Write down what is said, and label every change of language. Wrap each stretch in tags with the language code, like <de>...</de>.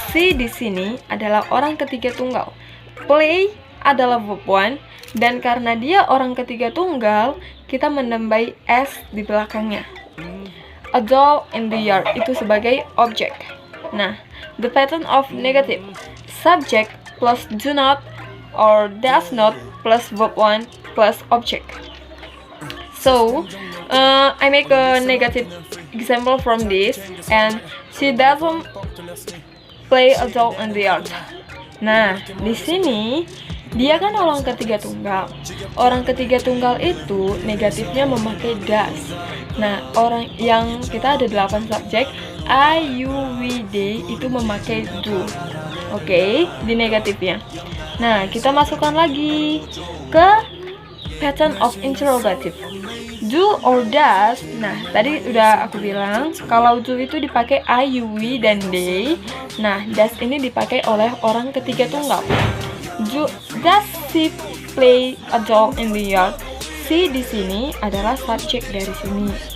<id>She di sini adalah orang ketiga tunggal. Play adalah verb 1, dan karena dia orang ketiga tunggal, kita menambah s di belakangnya.</id> <en>A doll in the yard</en> <id>itu sebagai objek.</id> <en>Nah, the pattern of negative. Subject plus do not or does not plus verb 1 plus object. So, I make a negative example from this, and she doesn't play a doll in the yard.</en> <id>Nah, di sini dia kan orang ketiga tunggal. Orang ketiga tunggal itu negatifnya memakai does. Nah, orang yang kita ada 8 subjek, I, you, we, they itu memakai do. Oke, di negatifnya. Nah, kita masukkan lagi ke</id> <en>pattern of interrogative.</en> <id>Do or does. Nah, tadi udah aku bilang kalau do itu dipakai I, you, we, dan they. Nah, does ini dipakai oleh orang ketiga tunggal.</id> <en>Does she play a doll in the yard?</en> <id>She di sini adalah subjek dari sini.</id>